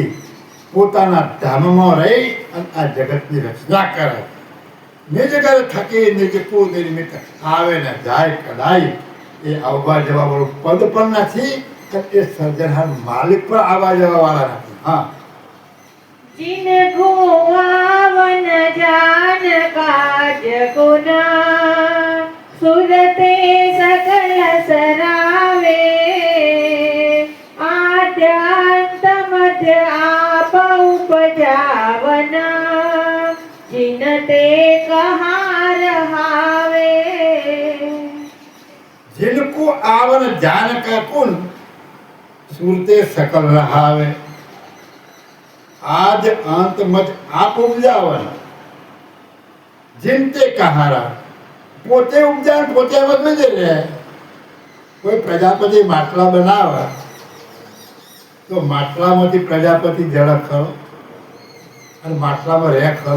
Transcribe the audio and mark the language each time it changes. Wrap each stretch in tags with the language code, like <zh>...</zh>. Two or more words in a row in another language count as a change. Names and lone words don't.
<gu>પોતાના ધામમાં રહી અને આ જગતની રચના કરે. નિજ ઘર થકી નિજ કુળ નિર્મિત આવે ને જાય કદાય. એ આવવા જવા વાળું પદ પણ નથી અને એ સર્જનહાર માલિક પણ આવવા જવા વાળા નથી. હા,</gu> <hi>जिनको आवन जान काज गुना सुरते सकल सरावे आद्यांत मध्य आप उपजावना जिनते कहा रहावे. जिनको आवन जान का कुल सुरते सकल रहावे आज अंत मत आप उपजावन जिनते कहारा.</hi> <gu>પોતે ઉપજાવ પોતે વધુ જ રહે. કોઈ પ્રજાપતિ માટલા બનાવે તો માટલામાંથી પ્રજાપતિ જળ ખરો અને માટલામાં રહે ખરો.</gu>